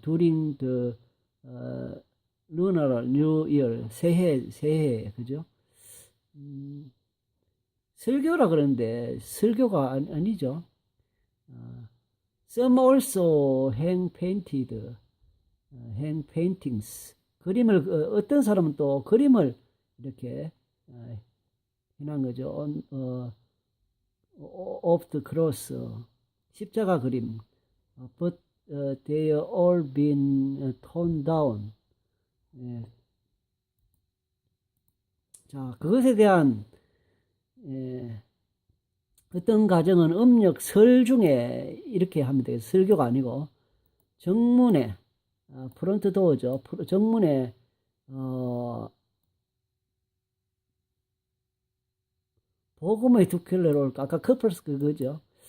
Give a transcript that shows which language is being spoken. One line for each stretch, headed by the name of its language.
English: During the lunar new year,
Korean: 새해, 그죠? 설교라 그러는데 설교가 아니죠.
English: Some also hand paintings.
Korean: 그림을 어떤 사람은 또 그림을 이렇게 해놓은 거죠.
English: of the cross.
Korean: 십자가 그림.
English: But they are all been torn down.
Korean: 자, 그것에 대한 어떤 가정은 음력 설 중에 이렇게 하면 되겠어요. 설교가 아니고 정문에 프론트 도어죠. 정문에 복음의 2켤레를 아까 커플스 그거죠.